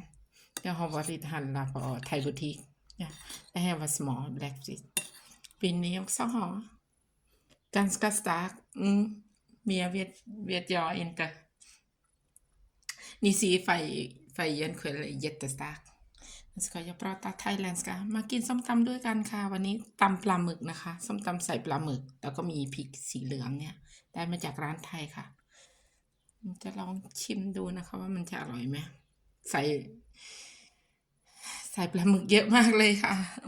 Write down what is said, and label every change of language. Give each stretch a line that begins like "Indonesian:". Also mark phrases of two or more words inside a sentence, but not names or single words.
Swedish: Jag har varit handla på thaibutik. Ja, det här var små blackfish. Vill ni också ha? Ganska stark. Mer vet jag inte. Ni ser färgen själv är jättestark. Nu ska jag prata thailändska.
Thai: มากินส้มตำด้วยกันค่ะวันนี้ตำปลาหมึกนะคะส้มตำใส่ปลาหมึกแล้วก็มีพริกสีเหลืองเนี่ยได้มาจากร้านไทยค่ะจะลองชิมดูนะคะว่ามันจะอร่อยไหมใส่ปลาหมึกเยอะมากเลยค่ะ